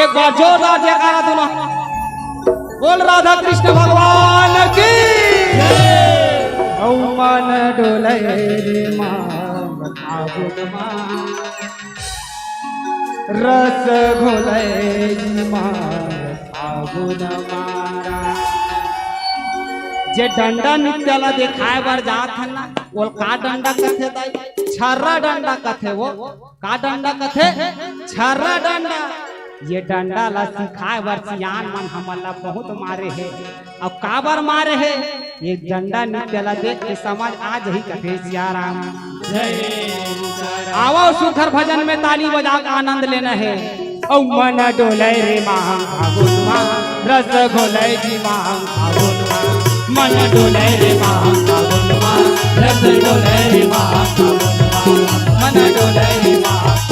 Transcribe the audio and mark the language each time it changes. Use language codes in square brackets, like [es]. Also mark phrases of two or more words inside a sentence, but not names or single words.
[hne] एक बार जोरदार जयकारा दोनों बोल राधा कृष्ण भगवान की जय। मन डोले रे मां फागुन मां रस घोले मां फागुन मारा। जे डंडा नृत्य ला दिखाए बर जात है ना वो का डंडा कथे दाई छर्रा डंडा कथे वो का डंडा कथे छर्रा डंडा ये डंडा ला सिखाए बर सियान मन हमला बहुत मारे है और काबर मारे है ये डंडा नृत्य ला देख के समझ आज ही कथे सियाराम आओ सुखर भजन में ताली बजा के आनंद लेना है औ मन डोले रे मां फागुनवा रस घोले जी मां फागुनवा मन डोले रे मां फागुनवा रस डोले रे मां फागुनवा मन डोले रे मां